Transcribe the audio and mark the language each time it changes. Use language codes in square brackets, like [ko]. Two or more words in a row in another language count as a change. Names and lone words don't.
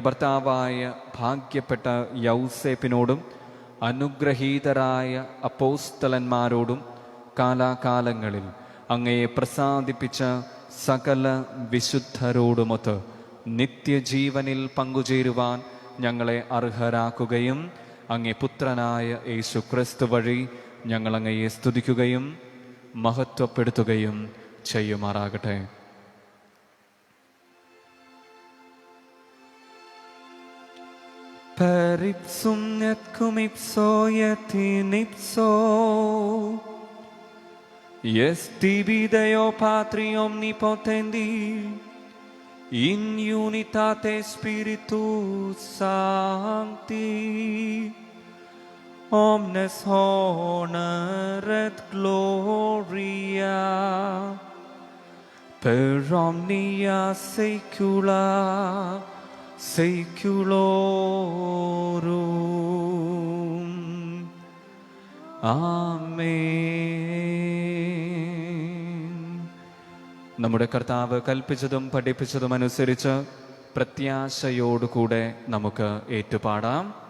[ml] ഭർത്താവായ ഭാഗ്യപ്പെട്ട യൗസേപ്പിനോടും അനുഗ്രഹീതരായ അപ്പോസ്തലന്മാരോടും കാലാകാലങ്ങളിൽ അങ്ങയെ പ്രസാദിപ്പിച്ച സകല വിശുദ്ധരോടുമൊത്ത് നിത്യജീവനിൽ പങ്കുചേരുവാൻ ഞങ്ങളെ അർഹരാക്കുകയും അങ്ങേ പുത്രനായ യേശു ക്രിസ്തു വഴി ഞങ്ങൾ അങ്ങയെ സ്തുതിക്കുകയും മഹത്വപ്പെടുത്തുകയും ചെയ്യുമാറാകട്ടെ. [la] Per ipsum et cum ipso et in ipso est tibi Deo Patri omnipotendi in unitate Spiritus Sancti omnes honor et gloria per omnia saecula Saeculorum. [ml] ആമേൻ. നമ്മുടെ കർത്താവ് കൽപ്പിച്ചതും പഠിപ്പിച്ചതും അനുസരിച്ച് പ്രത്യാശയോടുകൂടെ നമുക്ക് ഏറ്റുപാടാം.